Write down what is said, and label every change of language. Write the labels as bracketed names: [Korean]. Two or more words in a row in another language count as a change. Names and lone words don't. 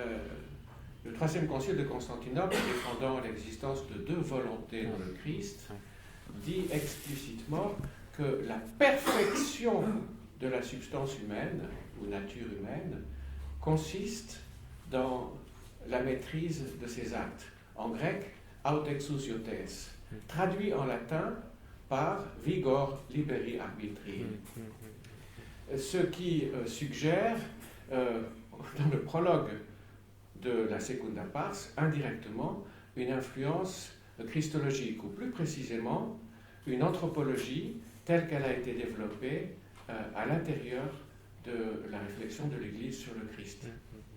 [French] Le troisième concile de Constantinople, défendant l'existence de deux volontés dans le Christ, dit explicitement que la perfection de la substance humaine, ou nature humaine, consiste dans la maîtrise de ses actes. En grec, autexousiotes, traduit en latin par [Latin] vigor liberi arbitrii. [French] Ce qui suggère, dans le prologue de la Secunda Pars, indirectement, une influence christologique, ou plus précisément, une anthropologie telle qu'elle a été développée à l'intérieur de la réflexion de l'Église sur le Christ.